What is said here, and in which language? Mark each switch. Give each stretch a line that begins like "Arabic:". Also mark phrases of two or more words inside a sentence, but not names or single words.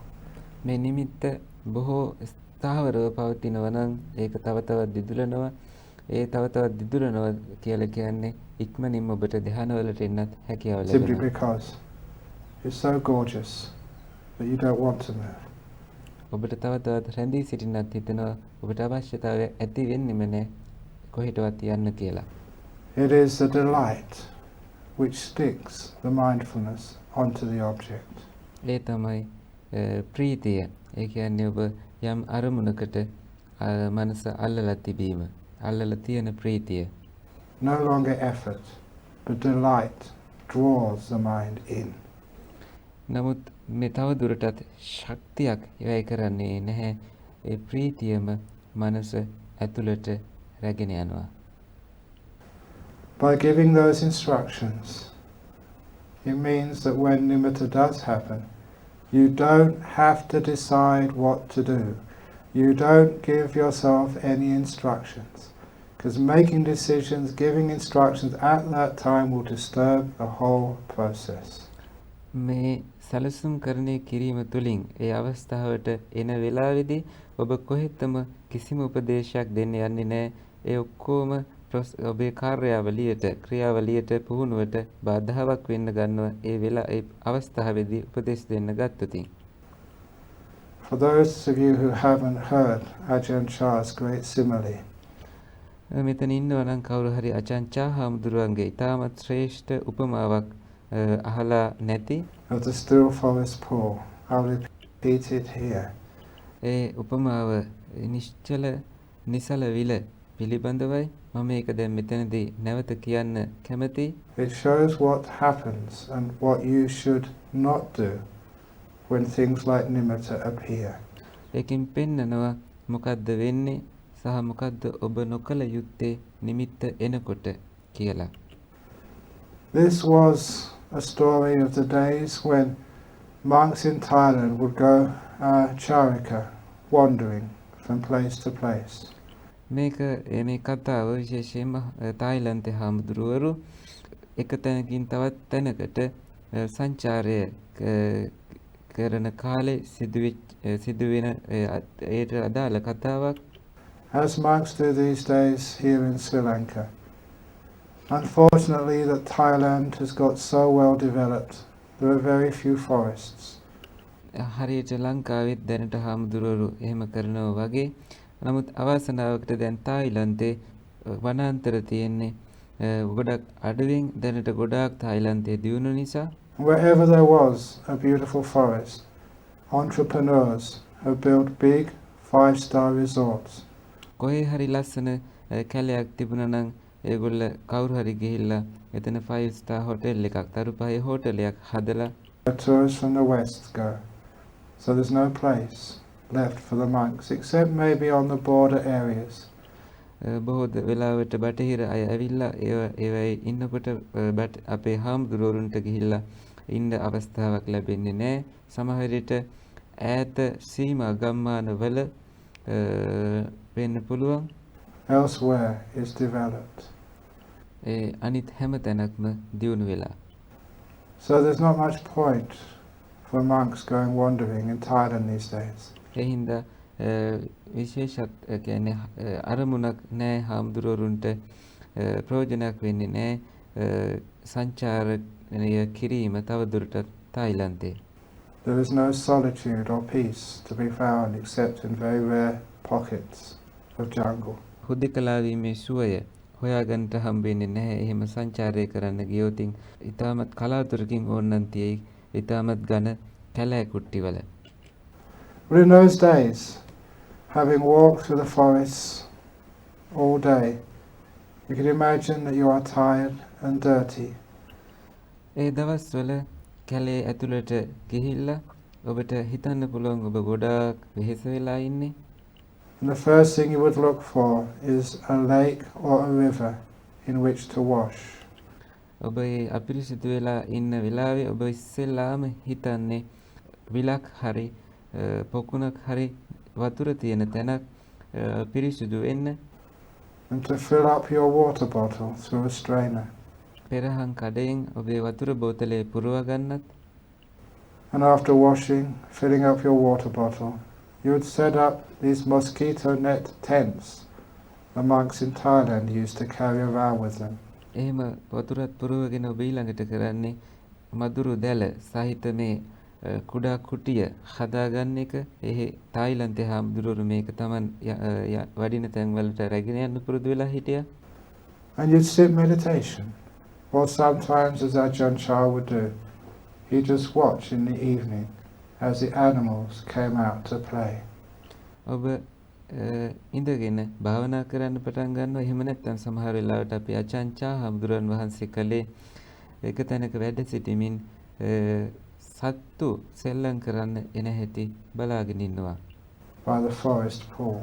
Sinhala: මේ නිමිත්ත බොහෝ ස්ථාවරව පවතිනවා නම් ඒක තව තවත් දිදුලනවා. ඒ තව තවත් දිදුලනවා කියලා කියන්නේ ඉක්මනින්ම ඔබට ධ්‍යානවලට එන්නත් හැකියාව
English: Simply
Sinhala: ලැබෙනවා.
English: because it's so gorgeous that you don't want to move.
Sinhala: ඔබට තව තවත් රැඳී සිටින්නත් හිතෙනවා. ඔබට අවශ්‍යතාවය ඇති වෙන්නෙම නැහැ කොහෙටවත් යන්න කියලා.
English: It is the delight which sticks the mindfulness onto the object.
Sinhala: ඒ තමයි ප්‍රීතිය. ඒ කියන්නේ ඔබ යම් අරමුණකට මනස අල්ලලා තිබීම. අල්ලලා තියෙන ප්‍රීතිය.
English: No longer effort, but delight draws the mind in.
Sinhala: නමුත් මේ තව දුරටත් ශක්තියක් වැය කරන්නේ නැහැ. ඒ ප්‍රීතියම මනස ඇතුළට රැගෙන යනවා.
English: By giving those instructions, it means that when nimitta does happen, you don't have to decide what to do. You don't give yourself any instructions. Because making decisions, giving instructions at that time will disturb the whole process.
Sinhala: මේ සැලසුම් කරණය කිරීම තුළින් ඒ අවස්ථාවට එන වෙලාවේදී ඔබ කොහෙත්ම කිසිම උපදේශයක් දෙන්න යන්නේ නැහැ. ඒ ඔක්කොම ඔබේ කාර්යාවලියට, ක්‍රියාවලියට, පුහුණුවට බාධාවක් වෙන්න ගන්නවා. ඒ අවස්ථාවේදී උපදේශ දෙන්න ගත්තොතින්.
English: For those of you who haven't heard Ajahn Chah's great simile,
Sinhala: මෙතන ඉන්නවා නම් කවුරු හරි අචාන් චා හාමුදුරුවන්ගේ ඉතාමත් ශ්‍රේෂ්ඨ උපමාවක් අහලා නැති
English: of the still forest pool, I'll repeat it here.
Sinhala: ඒ උපමාව නිශ්චල නිසල විල පිළිබඳවයි මම ඒක දැන් මෙතනදී නැවත කියන්න කැමතියි.
English: It shows what happens and what you should not do when things like nimitta appear.
Sinhala: ඒකෙන් පෙන්නනවා මොකද්ද වෙන්නේ සහ මොකද්ද ඔබ නොකළ යුත්තේ නිමිත්ත එනකොට කියලා.
English: This was a story of the days when monks in Thailand would go charika, wandering from place to place.
Sinhala: මේක මේ කතාව විශේෂයෙන්ම තායිලන්තේ හාමුදුරුවරු එක තැනකින් තවත් තැනකට සංචාරය කරන කාලේ සිදුවෙන ඒට අදාළ කතාවක්.
English: As monks do these days here in Sri Lanka. Unfortunately, that Thailand has got so well developed, there are very few forests.
Sinhala: හරියට ලංකාවෙත් දැනට හාමුදුරුවරු එහෙම කරනවා වගේ. නමුත් අවාසනාවකට දැන් තායිලන්තේ වනාන්තර තියෙන්නේ ගොඩක් අඩුවෙන්. දැනට ගොඩාක් තායිලන්තේ දියුණු නිසා
English: Wherever there was a beautiful forest, entrepreneurs have built big 5-star resorts.
Sinhala: කොහේ හරි ලස්සන කැලයක් තිබුණා නම් ඒගොල්ල කවුරු හරි ගිහිල්ලා එතන
English: 5 star hotel
Sinhala: එකක්, තරු පහේ හෝටලයක් හදලා
English: Tourists from the west go. So there's no place left for the monks, except maybe on the border areas.
Sinhala: බොහෝ වෙලාවට බටහිර අය ඇවිල්ලා ඒවයි ඉන්නකොට අපේ හාමුදුරුවරුන්ට ගිහිල්ලා ඉන්න අවස්ථාවක් ලැබෙන්නේ නැහැ. සමහර විට ඈත සීමා ගම්මානවල වෙන්න පුළුවන්.
English: Elsewhere is developed.
Sinhala: අනිත් හැම තැනක්ම දියුණු වෙලා.
English: So there's not much point for monks going wandering in Thailand these days.
Sinhala: ඒ හින්දා විශේෂත් කියන්නේ අරමුණක් නැහැ හාමුදුරුවරුන්ට ප්‍රයෝජනයක් වෙන්නේ නැහැ සංචාරණය කිරීම තවදුරටත් තායිලන්තේ.
English: There is no solitude or peace to be found except in very rare pockets of jungle.
Sinhala: හුදෙකලා වීමේ සුවය හොයාගන්නට හම්බෙන්නේ නැහැ. එහෙම සංචාරය කරන්න ගියොතින් ඊටමත් කලාතුරකින් ඕනනම් තියෙයි ඊටමත් ඝන කැලෑ කුට්ටිවල.
English: But in those days, having walked through the forests all day, you can imagine that you are tired and dirty.
Sinhala: ඒ දවස්වල කැලේ ඇතුළට ගිහිල්ලා ඔබට හිතන්න පුළුවන් ඔබ ගොඩාක් වෙහෙස වෙලා ඉන්නේ.
English: And the first thing you would look for is a lake or a river in which to wash.
Sinhala: ඔබ ඒ අපිරිසිදු වෙලා ඉන්න වෙලාවේ ඔබ ඉස්සෙල්ලාම හිතන්නේ විලක් හරි පොකුණක් හරි වතුර තියෙන තැනක් පිරිසිදු වෙන්න.
English: And to fill up your water bottle through a strainer.
Sinhala: පෙරහන් කඩයෙන් ඔබේ වතුර බෝතලේ පුරව ගන්නත්.
English: And after washing, filling up your water bottle, you would set up these mosquito net tents the monks in Thailand used to carry around with them.
Sinhala: එහෙම වතුරත් පුරවගෙන ඔබ ඊළඟට කරන්නේ මදුරු දැල සහිත මේ කුඩා කුටිය හදාගන්න එක. ඒ තායිලන්තේ හාමුදුරුවෝ මේක Taman වඩින තැන්වලට රැගෙන යන්න පුරුදු වෙලා හිටියා.
English: And you'd sit meditation, or sometimes as Ajahn would do, he'd just watch in the evening as the animals came out to play.
Sinhala: ඔබ ඉඳගෙන භාවනා කරන්න පටන් ගන්නවා. එහෙම නැත්නම් සමහර වෙලාවට අපි අචංචා හාමුදුරන් වහන්සේ කලේ එක තැනක වැඩ සිටීමින් සත්තු සෙල්ලම් කරන්න එන හැටි බලාගෙන ඉන්නවා.
English: By the forest pool.